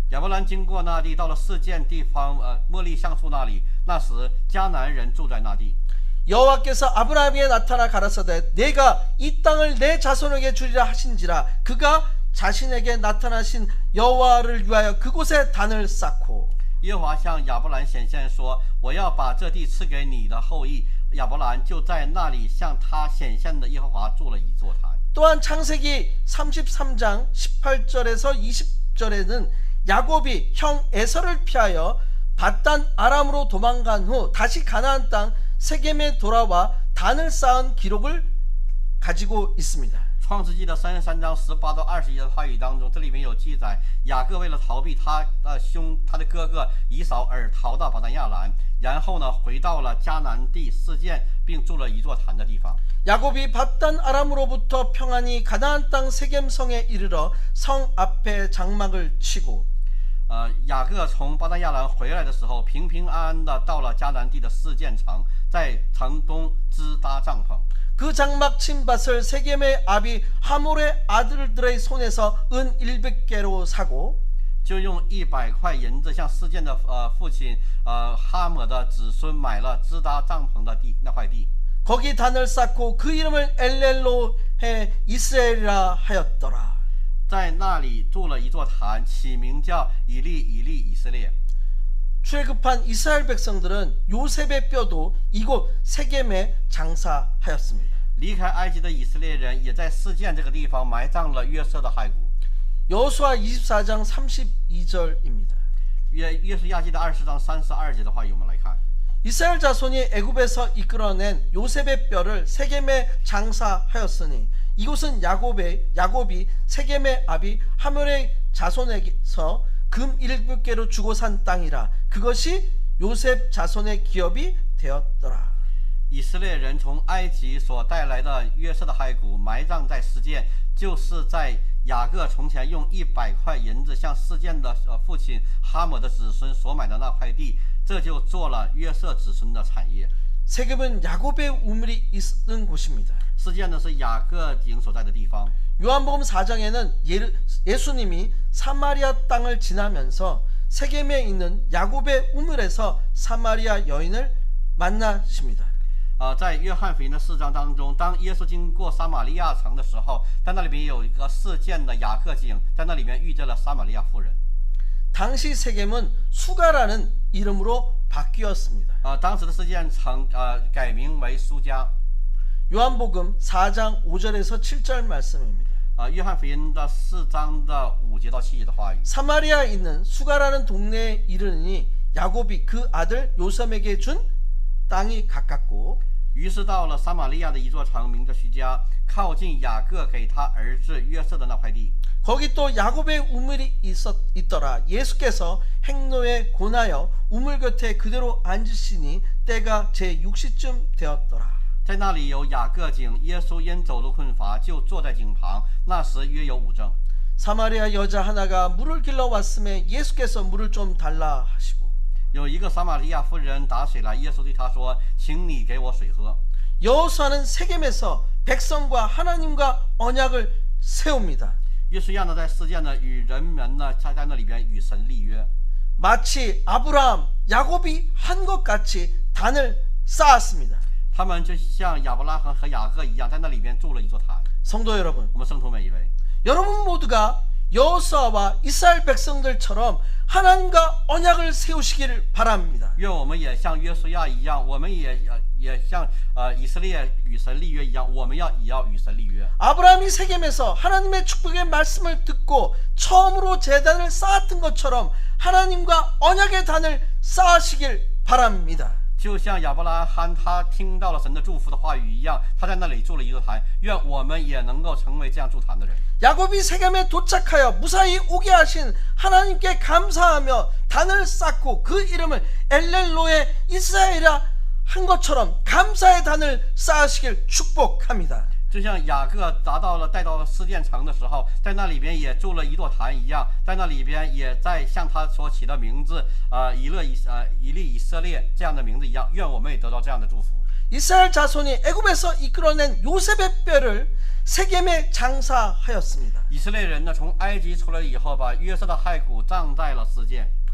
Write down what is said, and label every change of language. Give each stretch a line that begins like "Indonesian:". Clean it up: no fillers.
Chinese: 亚伯兰经过那地，到了事件地方莫利橡树那里，那时迦南人住在那地。
Korean: 여호와께서 아브라함에게 나타나 가라사대 내가 이 땅을 내 자손에게 주리라 하신지라 그가 자신에게 나타나신 여호와를 위하여 그곳에 단을 쌓고
Chinese: 耶和华向亚伯兰显现说：“我要把这地赐给你的后裔。” 亚伯兰就在那里向他显现的耶和华筑了一座坛。
Korean: 또한 창세기 33장 18절에서 20절에는 야곱이 형 에서를 피하여 밧단 아람으로 도망간 후 다시 가나안 땅 세겜에 돌아와 단을 쌓은 기록을 가지고 있습니다.
Chinese: 创世纪的33章18到20节的话语当中，这里面有记载，雅各为了逃避他的哥哥以扫而逃到巴旦亚兰，然后呢回到了迦南地示剑，并筑了一座坛的地方。
Korean: 야곱이 밧단 아람으로부터 평안히 가나안 땅 세겜성에 이르러 성 앞에 장막을 치고
Chinese: 雅各从巴旦亚兰回来的时候，平平安安的到了迦南地的示剑城，在城东支搭帐篷。
Korean: 그 장막 친 밭을 세겜의 아비 하몰의 아들들의 손에서 은 100개로 사고
Chinese: 就用100块银子向示剑的父亲哈抹的子孙买了支搭帐篷的那块地。
Korean: 거기 단을 쌓고 그 이름을 엘렐로헤 이스라엘이라 하였더라.
Chinese: 在那里筑了一座坛，起名叫以利以色列。
Korean: 출애굽한 이스라엘 백성들은 요셉의 뼈도 이곳 세겜에 장사하였습니다.
Chinese: 离开埃及的以色列人也在示剑这个地方埋葬了约瑟的骸骨。
Korean: 여호수아 24장 32절입니다.
Chinese: 约书亚记的20章32节的话语，我们来看。
Korean: 이스라엘 자손이 애굽에서 이끌어낸 요셉의 뼈를 세겜에 장사하였으니 이곳은 야곱이 세겜의 아비 하몰의 자손에게서 금 7개로 주고 산 땅이라 그것이 요셉 자손의 기업이 되었더라.
Chinese: 以色列人从埃及所带来的约瑟的骸骨埋葬在示剑，就是在雅各从前用100块银子向示剑的父亲哈抹的子孙所买的那块地，这就做了约瑟子孙的产业。
Korean: 세겜은 야곱의 우물이 있는 곳입니다.
Chinese: 示剑呢是雅各营所在的地方。
Korean: 요한복음 4장에는 예수님이 사마리아 땅을 지나면서 세겜에 있는 야곱의 우물에서 사마리아 여인을 만나십니다.
Chinese: 在约翰福音的4章当中，当耶稣经过撒玛利亚城的时候，在那里边有一个示剑的雅各井，在那里面遇见了撒玛利亚妇人。
Korean: 당시 세겜은 수가라는 이름으로 바뀌었습니다.
Chinese: 当时的示剑城改名为苏加。
Korean: 요한복음 4장 5절에서 7절 말씀입니다.
Chinese: 约翰福音的4章的5节到7节的话语。
Korean: 사마리아에 있는 수가라는 동네에 이르니 야곱이 그 아들 요셉에게 준 땅이 가깝고
Chinese: 于是到了撒玛利亚的一座城，名叫叙加，靠近雅各给他儿子约瑟的那块地。
Korean: 거기 또 야곱의 우물이 있더라. 예수께서 행로에 고나여 우물 곁에 그대로 앉으시니 때가 제6시쯤 되었더라.
Chinese: 在那里有雅各井，耶稣因走路困乏，就坐在井旁。那时约有午正。
Korean: 사마리아 여자 하나가 물을 길러 왔음에 예수께서 물을 좀 달라 하시고
Chinese: 有一个撒玛利亚妇人打水来，耶稣对她说：“请你给我水喝。”
Korean: 여호수아는 세겜에서 백성과 하나님과 언약을 세웁니다.
Chinese: 约书亚呢，在示剑呢，与人们呢，在那里边与神立约，
Korean: 마치 아브라함, 야곱이 한 것 같이 단을 쌓았습니다.
Chinese: 他们就像亚伯拉罕和雅各一样，在那里边筑了一座坛。
Korean: 성도 여러분,
Chinese: 我们圣徒每一位，
Korean: 여러분 모두가 여호수아와 이스라엘 백성들처럼 하나님과 언약을 세우시기를 바랍니다.
Chinese: 愿我们也像约书亚一样，我们也像以色列与神立约一样，我们也要与神立约。
Korean: 아브라함이 세겜에서 하나님의 축복의 말씀을 듣고 처음으로 제단을 쌓았던 것처럼 하나님과 언약의 단을 쌓으시길 바랍니다.
Chinese: 就像亚伯拉罕他听到了神的祝福的话语一样，他在那里筑了一座坛。愿我们也能够成为这样筑坛的人。
Korean: 야곱이 세겜에 도착하여 무사히 오게 하신 하나님께 감사하며 단을 쌓고 그 이름을 엘렐로의 이스라엘이라 한 것처럼 감사의 단을 쌓으시길 축복합니다.
Chinese: 就像雅各带到示剑城的时候，在那里边也筑了一座坛一样，在那里边也在像他所起的名字以利以色列这样的名字一样，愿我们也得到这样的祝福。
Korean: 이스라엘 자손이 애굽에서 이끌어낸 요셉의 뼈를 세겜에 장사하였습니다.
Chinese: 以色列人呢，从埃及出来以后，把约瑟的骸骨葬在了示剑。